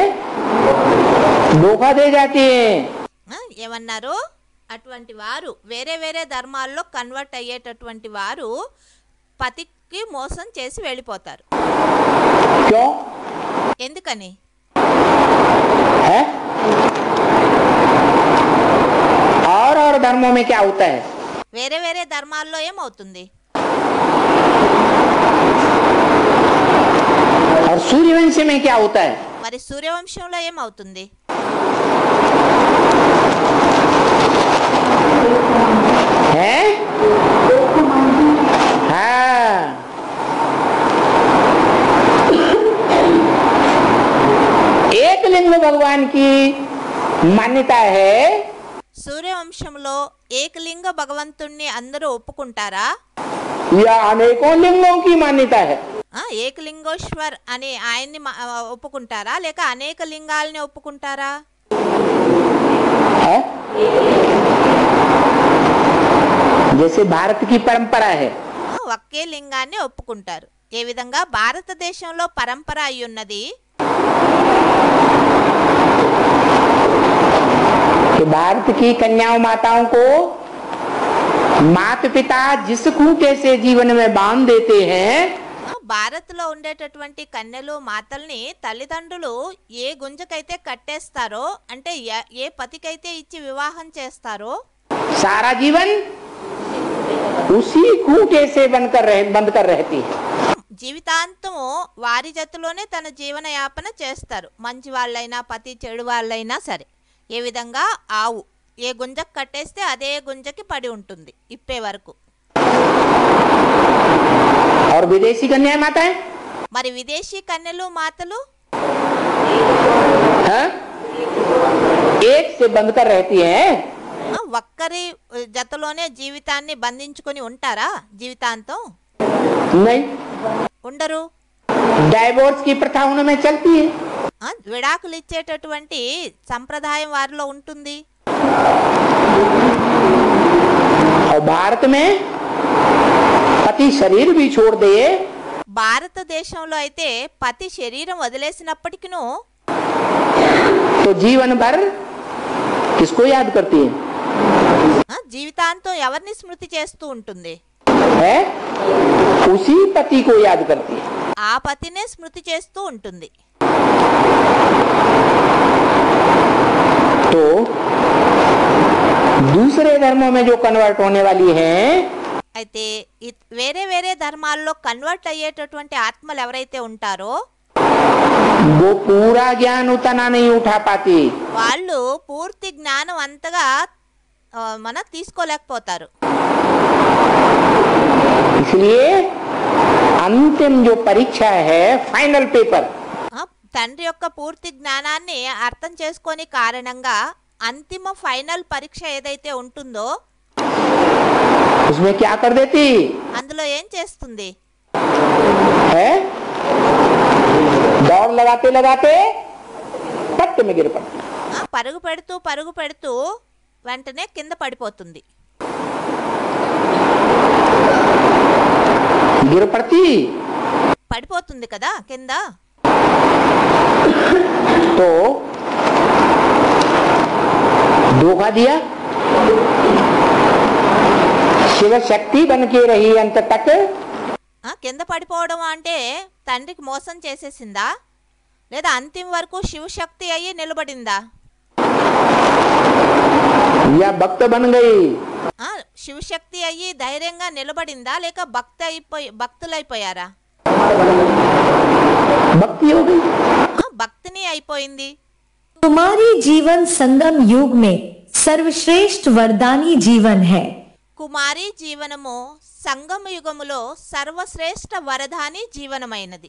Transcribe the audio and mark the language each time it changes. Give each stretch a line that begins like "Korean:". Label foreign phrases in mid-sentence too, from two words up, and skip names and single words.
Hindi: धोखा दे जाती है।
Telugu: ఏమన్నారు? అటువంటి వారు వేరే వేరే ధర్మాల్లో కన్వర్ట్ అయ్యేటటువంటి వారు పతికి మోసం చేసి వెళ్ళిపోతారు.
Hindi: क्यों?
Telugu: ఎందుకని?
Hindi: है? और धर्मों में क्या होता है?
Telugu: వేరే వేరే ధర్మాల్లో ఏమవుతుంది?
Hindi: और सूर्यवंश में क्या होता है?
Telugu: మరి సూర్యవంశంలో ఏమవుతుంది?
Hindi: है? हाँ। एक लिंग भगवान की मान्यता है।
Telugu: సూర్యవంశంలో ఏకలింగ భగవంతుణ్ణి అందరూ ఒప్పుకుంటారా?
Hindi: या अनेकों लिंगों की मान्यता है?
Telugu: ఏకలింగోశ్వర్ అని ఆయన్ని ఒప్పుకుంటారా లేక అనేక లింగాలని ఒప్పుకుంటారా?
Hindi: है? जैसे भारत की परंपरा है,
Telugu: ఒకే లింగాన్ని ఒప్పుకుంటారు. ఏ విధంగా భారతదేశంలో పరంపర అయి ఉన్నది
Hindi: कि भारत की कन्याओं माताओं को माता पिता जिस खूंटे से जीवन में बांध देते हैं,
Telugu: భారత్లో ఉండేటటువంటి కన్యలు మాతల్ని తల్లిదండ్రులు ఏ గుంజకైతే కట్టేస్తారో అంటే ఏ పతికైతే ఇచ్చి వివాహం చేస్తారో
Hindi: सारा जीवन उसी खूंटे से बंद कर रहती है।
Telugu: జీవితాంతము వారి జతలోనే తన జీవనయాపన చేస్తారు. మంచి వాళ్ళైనా పతి చెడు వాళ్ళైనా సరే. ఏ విధంగా ఆవు ఏ గుంజకు కట్టేస్తే అదే గుంజకి పడి ఉంటుంది ఇప్పే వరకు.
Hindi: और विदेशी कन्या माताएं
Telugu: మరి విదేశీ కన్యలు మాతలు
Hindi: एक से बंद कर रहती हैं।
Telugu: ఒక్కరి జతలోనే జీవితాన్ని బంధించుకొని ఉంటారా జీవితాంతం?
Hindi: नहीं,
Telugu: ఉండరు.
Hindi: डाइवोर्स की प्रथा उनमें चलती है।
Telugu: విడాకులు ఇచ్చేటటువంటి సంప్రదాయం వారిలో ఉంటుంది.
Hindi: और भारत में पति शरीर भी छोड़ दे,
Telugu: భారతదేశంలో అయితే పతి శరీరం వదిలేసినప్పటికీను
Hindi: तो जीवन भर किसको याद करती है?
Telugu: జీవితాంతం ఎవరిని స్మృతి చేస్తూ ఉంటుంది?
Hindi: है उसी पति को याद करती है।
Telugu: ఆ పతినే స్మృతి చేస్తూ ఉంటుంది.
Hindi: तो दूसरे धर्मों में जो कन्वर्ट होने वाली हैं,
Telugu: అయితే వేరే వేరే ధర్మాల్లో కన్వర్ట్ అయ్యేటటువంటి ఆత్మలు ఎవరైతే ఉంటారో
Hindi: वो पूरा ज्ञान उतना नहीं उठा पाती।
Telugu: వాళ్ళు పూర్తి జ్ఞానం అంతగా తీసుకోలేకపోతారు.
Hindi: इसलिए अंतिम जो परीक्षा है,
English: final paper,
Telugu: తండ్రి యొక్క పూర్తి జ్ఞానాన్ని అర్థం చేసుకొని కారణంగా అంతిమ ఫైనల్ పరీక్ష ఏదైతే ఉంటుందో
Hindi: उसमें क्या कर देती
Telugu: అందులో ఏం చేస్తుంది?
Hindi: है दौड़ लगाते लगाते पट्ट में गिर पड़ती।
Telugu: పరుగు పెడుతూ వెంటనే కింద పడిపోతుంది.
Hindi: गिर पड़ती
Telugu: పడిపోతుంది కదా కింద.
Hindi: तो धोखा दिया, शिव शक्ति बन के रही अंत तक।
Telugu: కింద పడిపోవడం అంటే తండ్రికి మోసం చేసేసిందా లేదా అంతిమ వరకు శివశక్తి అయ్యి నిలబడిందా?
Hindi: या भक्त बन गई,
Telugu: శివశక్తి అయ్యి ధైర్యంగా నిలబడిందా లేక భక్తులైపోయారా?
Hindi: भक्ति हो गई,
Telugu: భక్తిని అయిపోయింది.
Hindi: तुम्हारी जीवन संगम युग में सर्वश्रेष्ठ वरदानी जीवन है।
Telugu: కుమారి జీవనము సంగమ యుగములో సర్వశ్రేష్ఠ వరదాని జీవనమైనది.